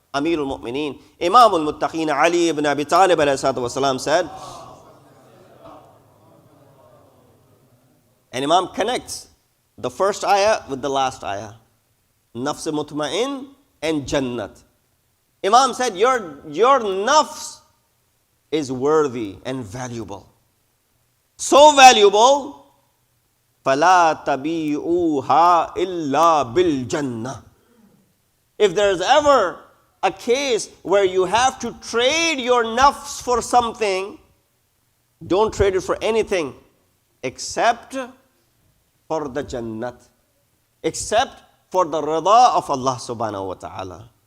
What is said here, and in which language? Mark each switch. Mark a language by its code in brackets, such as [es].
[en] Amir al-Mu'mineen, Imam al-Muttaqeen Ali ibn Abi Talib ﷺ said, and Imam connects the first ayah with the last ayah. Nafs mutma'in and Jannat. Imam said, your nafs is worthy and valuable. So valuable, [ar] فَلَا تَبِيعُوهَا إِلَّا بِالْجَنَّةِ. [en] If there's ever a case where you have to trade your nafs for something, don't trade it for anything except for the Jannat, except for the rida of Allah subhanahu wa ta'ala.